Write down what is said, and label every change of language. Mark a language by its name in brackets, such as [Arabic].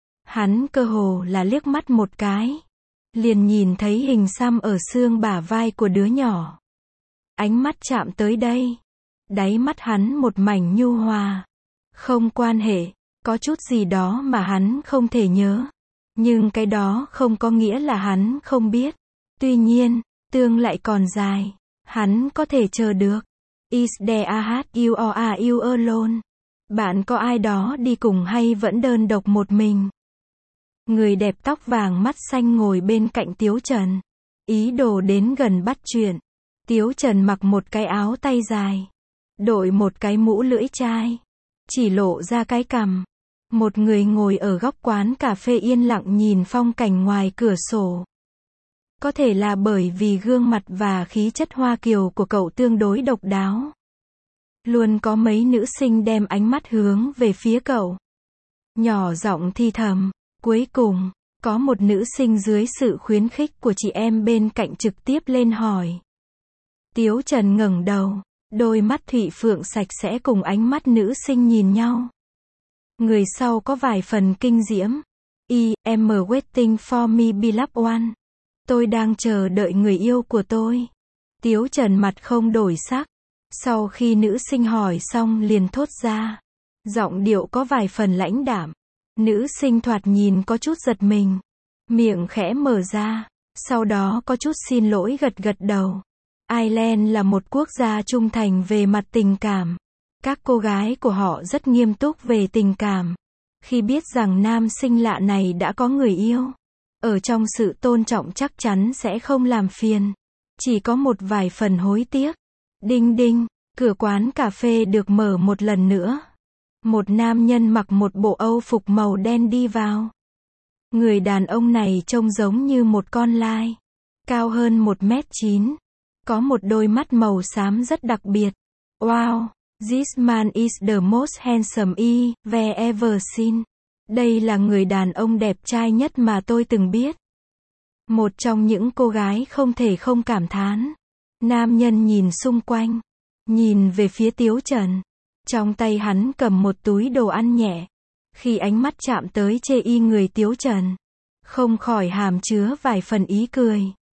[Vietnamese] Hắn cơ hồ là liếc mắt một cái, liền nhìn thấy hình xăm ở xương bả vai của đứa nhỏ. Ánh mắt chạm tới đây, đáy mắt hắn một mảnh nhu hòa. Không quan hệ, có chút gì đó mà hắn không thể nhớ. Nhưng cái đó không có nghĩa là hắn không biết. Tuy nhiên, Tương lại còn dài. Hắn có thể chờ được. [English] Is there a hat you or are you alone? [Vietnamese] Bạn có ai đó đi cùng hay vẫn đơn độc một mình? Người đẹp tóc vàng mắt xanh ngồi bên cạnh Tiếu Trần. Ý đồ đến gần bắt chuyện. Tiếu Trần mặc một cái áo tay dài. Đội một cái mũ lưỡi chai. Chỉ lộ ra cái cằm. Một người ngồi ở góc quán cà phê yên lặng nhìn phong cảnh ngoài cửa sổ. Có thể là bởi vì gương mặt và khí chất hoa kiều của cậu tương đối độc đáo. Luôn có mấy nữ sinh đem ánh mắt hướng về phía cậu. Nhỏ giọng thì thầm. Cuối cùng, có một nữ sinh dưới sự khuyến khích của chị em bên cạnh trực tiếp lên hỏi. Tiếu Trần ngẩng đầu, đôi mắt thủy phượng sạch sẽ cùng ánh mắt nữ sinh nhìn nhau. Người sau có vài phần kinh diễm. [English] I am waiting for me beloved one. [Vietnamese] Tôi đang chờ đợi người yêu của tôi. Tiếu Trần mặt không đổi sắc. Sau khi nữ sinh hỏi xong liền thốt ra. Giọng điệu có vài phần lãnh đạm. Nữ sinh thoạt nhìn có chút giật mình. Miệng khẽ mở ra. Sau đó có chút xin lỗi gật gật đầu. Ireland là một quốc gia trung thành về mặt tình cảm. Các cô gái của họ rất nghiêm túc về tình cảm. Khi biết rằng nam sinh lạ này đã có người yêu, ở trong sự tôn trọng chắc chắn sẽ không làm phiền. Chỉ có một vài phần hối tiếc. Đinh đinh, cửa quán cà phê được mở một lần nữa. Một nam nhân mặc một bộ Âu phục màu đen đi vào. Người đàn ông này trông giống như một con lai. Cao hơn 1m9. Có một đôi mắt màu xám rất đặc biệt. [English] Wow, this man is the most handsome I've ever seen. [Vietnamese] Đây là người đàn ông đẹp trai nhất mà tôi từng biết. Một trong những cô gái không thể không cảm thán. Nam nhân nhìn xung quanh. Nhìn về phía Tiếu Trần. Trong tay hắn cầm một túi đồ ăn nhẹ. Khi ánh mắt chạm tới chê y người Tiếu Trần, không khỏi hàm chứa vài phần ý cười.